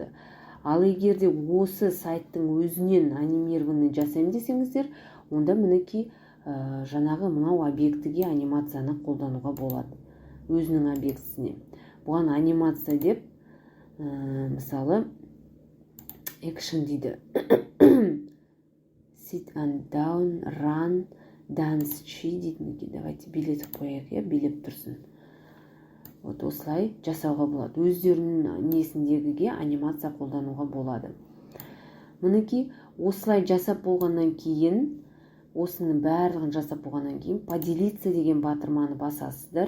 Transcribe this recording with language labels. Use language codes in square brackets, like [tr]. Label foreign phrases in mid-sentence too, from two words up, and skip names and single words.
[kk] Ал егер де осы сайттың өзінен анимированный жасаймын десеңіздер, онда мінекей жаңағы мынау объектіге анимацияны қолдануға болады. Өзінің объектісіне. Бұған анимация деп, мысалы, action дейді. [en] Sit and down, run, dance, chi дейді. [kk] Давайте билетіп қояйық, е? Билеп тұрсын. Вот осылай жасауға болады. Өздерінің несіндегіге анимация қолдануға болады. Мінекей, осылай жасап болғаннан кейін, осының барлығын жасап болғаннан кейін, поделиться деген батырманы басасыздар.